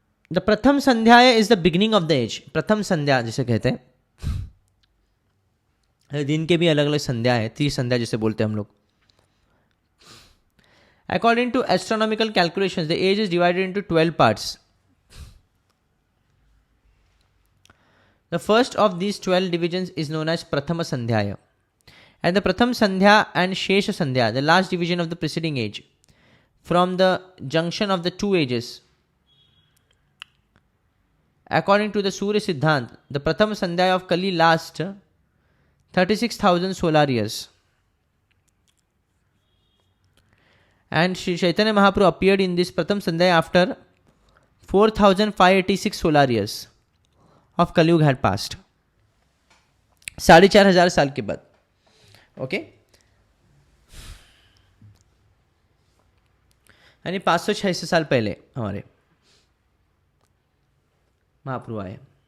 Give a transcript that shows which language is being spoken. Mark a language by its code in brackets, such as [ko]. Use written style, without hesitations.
[en] The Pratham Sandhyaya is the beginning of the age. [hi] प्रथम संध्या जिसे कहते हैं, दिन के भी अलग अलग संध्या है, त्रिसंध्या जिसे बोलते हैं हम लोग। [en] According to astronomical calculations the age is divided into 12 पार्ट्स। The first of these 12 divisions is known as Prathama Sandhyaya. And the Pratham Sandhya and Shesha Sandhya, the last division of the preceding age, from the junction of the two ages, According to the Surya Siddhant, the Pratham Sandhya of Kali lasts 36,000 solar years. And Sri Chaitanya Mahaprabhu appeared in this Pratham Sandhya after 4,586 solar years of Kali Yuga had passed. [hi] 4,500 साल के बाद. Okay, यानी 500-600 साल पहले हमारे महाप्रभु आए.